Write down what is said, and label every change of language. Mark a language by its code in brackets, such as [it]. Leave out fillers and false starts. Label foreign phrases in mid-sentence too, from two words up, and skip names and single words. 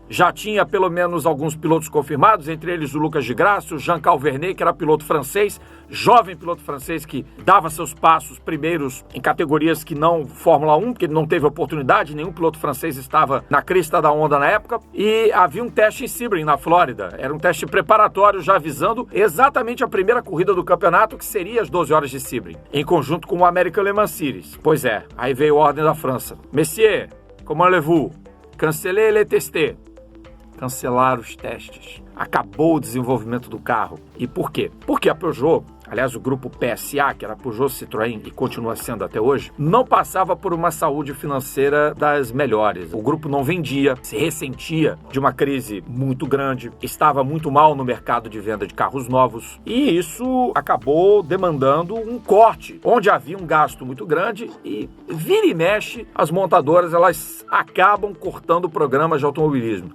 [pt] Já tinha pelo menos alguns pilotos confirmados, entre eles o Lucas de Graça, o Jean Calvernet, que era piloto francês, jovem piloto francês que dava seus passos primeiros em categorias que não Fórmula 1, porque ele não teve oportunidade, nenhum piloto francês estava na crista da onda na época, e havia um teste em Sebring, na Flórida. Era um teste preparatório já visando exatamente a primeira corrida do campeonato, que seria as 12 horas de Sebring, em conjunto com o American Le Mans Series. Pois é, aí veio a ordem da França. [fr] Messieurs, comment allez-vous? Cancelez les tests. [pt] Cancelaram os testes. Acabou o desenvolvimento do carro. E por quê? Porque a Peugeot, aliás, o grupo PSA, que era Peugeot Citroën e continua sendo até hoje, não passava por uma saúde financeira das melhores. O grupo não vendia, se ressentia de uma crise muito grande, estava muito mal no mercado de venda de carros novos, e isso acabou demandando um corte, onde havia um gasto muito grande, e vira e mexe, as montadoras elas acabam cortando programas de automobilismo.